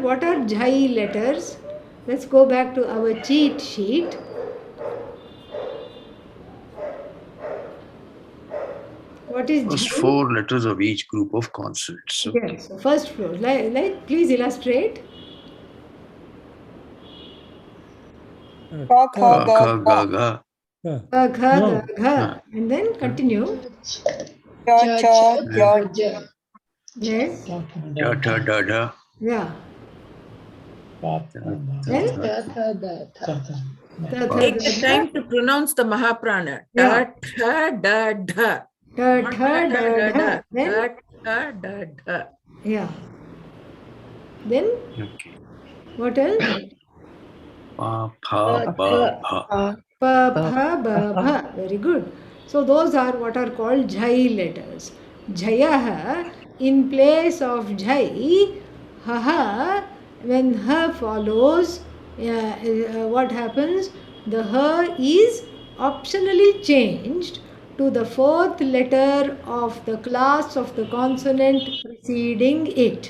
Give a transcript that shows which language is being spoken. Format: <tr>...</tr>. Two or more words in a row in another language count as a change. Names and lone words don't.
<en>What are jhai letters? Let's go back to our cheat sheet. What is First jhai? 4 letters of each group of consonants. Okay. Yes, so first floor. Please illustrate.</en> <sa>Ka, kha, Ka, ga, kha, ga, gha. ga. Ga, gha,</sa> <en>No.</en> <sa>ga,</sa> <en>gha. And then continue.</en> <sa>Cha, cha, ja.</sa> <en>Yes.</en> <sa>Da, da, da, da.</sa> <en>Yeah.</en> <sa>Da,</sa> <en>Then</en> <sa>da, tha, tha,</sa> <en>Take</en> <sa>tha,</sa> <en>the time to pronounce the Mahaprana. Yeah.</en> <sa>Ta, da, da. tha,</sa> <en>Not</en> <sa>tha, da, da, da, da. da.</sa> <en>Then</en> <sa>Ta, da, da.</sa> <en>yeah. Then Okay. what else?</en> <sa>Pa, pa, ba, bha. Pa, pha, ba, bha.</sa> <en>Very good. So those are what are called jhai letters. Jhayah in place of jhai, ha, when ha follows, what happens? The ha is optionally changed to the fourth letter of the class of the consonant preceding it.</en>